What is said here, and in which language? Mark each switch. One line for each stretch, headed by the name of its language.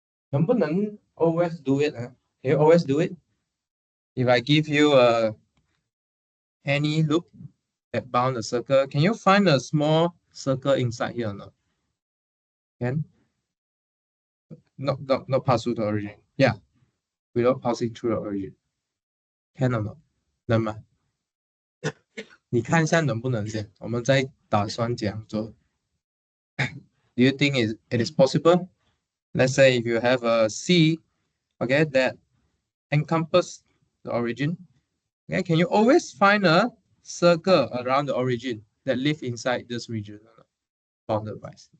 Chinese: 能不能
English: always do it? Can you always do it? If I give you any loop that bound a circle, can you find a small circle inside here or not? Can? Not pass through the origin. Yeah, without passing through the origin. Can or not?
Chinese: 能吗？你看一下能不能先，我们再打算这样做。
English: Do you think it is possible? Let's say if you have a C, okay, that encompass the origin, okay, can you always find a circle around the origin that live inside this region bounded by C?